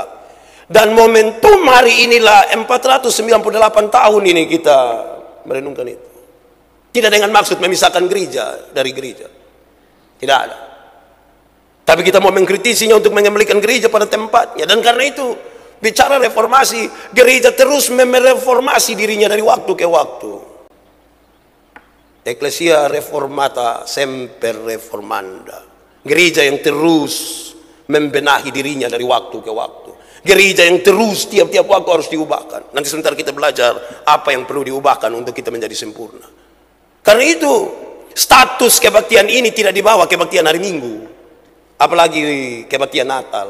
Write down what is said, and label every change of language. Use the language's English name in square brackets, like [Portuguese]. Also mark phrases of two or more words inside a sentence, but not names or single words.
[Indonesian] Dan momentum hari inilah 498 tahun ini kita merenungkan itu. Tidak dengan maksud memisahkan gereja dari gereja, tidak ada. Tapi kita mau mengkritisinya untuk mengembalikan gereja pada tempatnya. Dan karena itu, bicara reformasi, gereja terus mereformasi dirinya dari waktu ke waktu. [Latin] Ecclesia reformata semper reformanda. [Indonesian] Gereja yang terus membenahi dirinya dari waktu ke waktu. Gereja yang terus tiap-tiap waktu harus diubahkan. Nanti sebentar kita belajar apa yang perlu diubahkan untuk kita menjadi sempurna. Karena itu status kebaktian ini tidak dibawa kebaktian hari Minggu, apalagi kebaktian Natal.